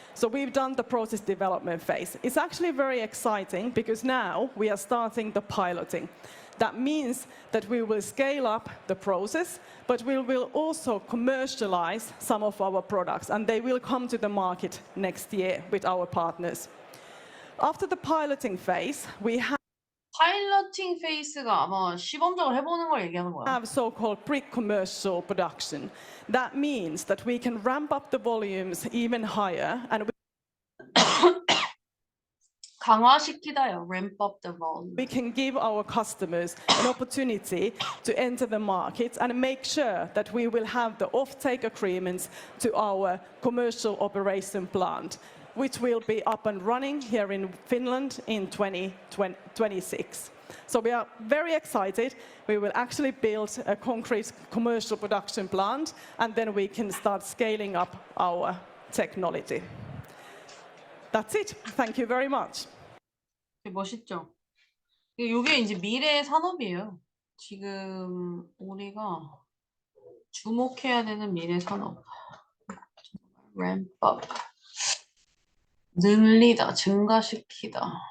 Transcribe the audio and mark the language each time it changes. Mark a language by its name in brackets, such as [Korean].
[English] So we've done the process development phase. It's actually very exciting because now we are starting the piloting. That means that we will scale up the process, but we will also commercialize some of our products, and they will come to the market next year with our partners. After the piloting phase, we [Korean] 파일러팅 페이스가 아마 시범적으로 해보는 걸 얘기하는 거야. [English] have so-called pre-commercial production. That means that we can ramp up the volumes even higher, and [Korean] 강화시키다요. [English] ramp up the volume. we can give our customers an opportunity to enter the market and make sure that we will have the off-take agreements to our commercial operation plant, which will be up and running here in Finland in 2026. So we are very excited. We will actually build a concrete commercial production plant, and then we can start scaling up our technology. That's it. Thank you very much. [Korean] 멋있죠? 이게 이제 미래의 산업이에요. 지금 우리가 주목해야 되는 미래 산업. ramp up. 늘리다, 증가시키다.